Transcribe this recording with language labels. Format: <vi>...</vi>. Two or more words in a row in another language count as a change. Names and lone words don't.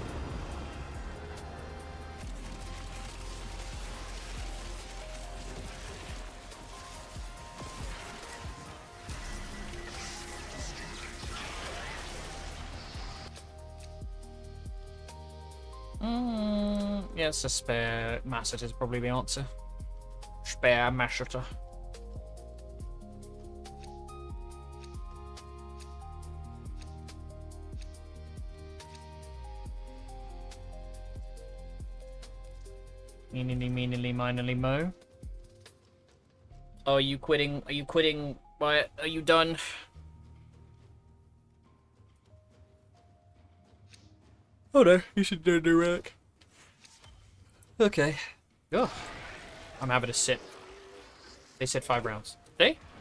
<en>Yes, a spare Massett is probably the answer. Spare Masseter. Meanily, meanily, minorly, mo. Oh, are you quitting? Are you quitting? Wyatt? Are you done? Oh no, you should do a new relic. Okay. Oh. I'm happy to sit. They said 5 rounds. They?</en>